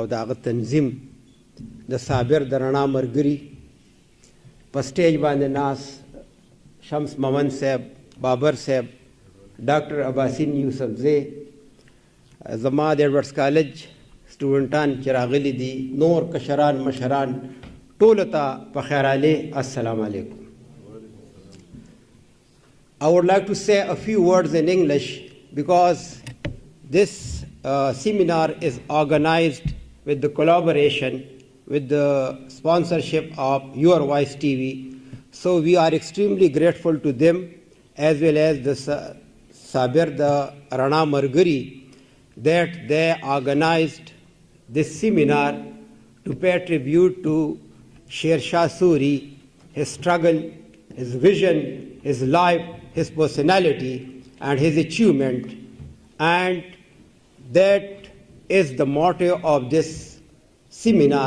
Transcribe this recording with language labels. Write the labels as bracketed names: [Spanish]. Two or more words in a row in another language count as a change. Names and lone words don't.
[Pashto] د هغه تنظیم د صابر د رڼا ملګري په سټیج باندې ناست شمس مومن صاحب بابر صاحب ډاکټر عباسین یوسفزی زما د ایډورډز کالج سټوډنټان چې راغلي دي نور کشران مشران ټولو ته په خیر علیه [Arabic] السلام علیکم [English] I would like to say a few words in English because this seminar is organized with the collaboration with the sponsorship of Your Voice TV. So we are extremely grateful to them as well as the Sabir the Rana Margari that they organized this seminar to pay tribute to Sher Shah Suri, his struggle, his vision, his life, his personality and his achievement, and that is the motto of this seminar.